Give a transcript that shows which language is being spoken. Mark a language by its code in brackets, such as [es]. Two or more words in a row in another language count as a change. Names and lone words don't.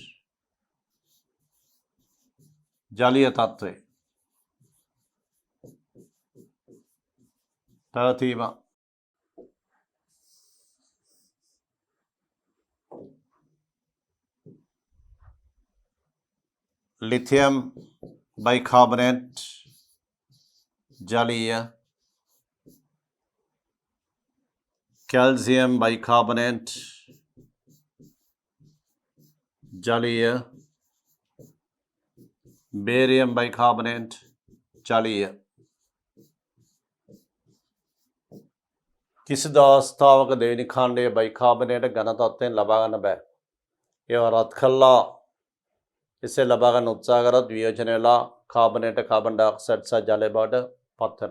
[si] ජලීය තත්ත්වයේ පැවතීම [en] lithium bicarbonate [si] जलीय [en] calcium bicarbonate [si] जलीय [en] barium bicarbonate [si] जलीय කිසිදු අවස්ථාවක දෙවෙනි කාණ්ඩයේ බයිකාබනේට් ඝන තත්ත්වයෙන් ලබා ගන්න බෑ. ඒවා රත් කළා එසේ ලබා ගන්න උත්සාහ කරත් වියෝජනය වෙලා කාබනයට කාබන් ඩයොක්සයිඩ් සහ ජලය බවට පත් වෙනවා.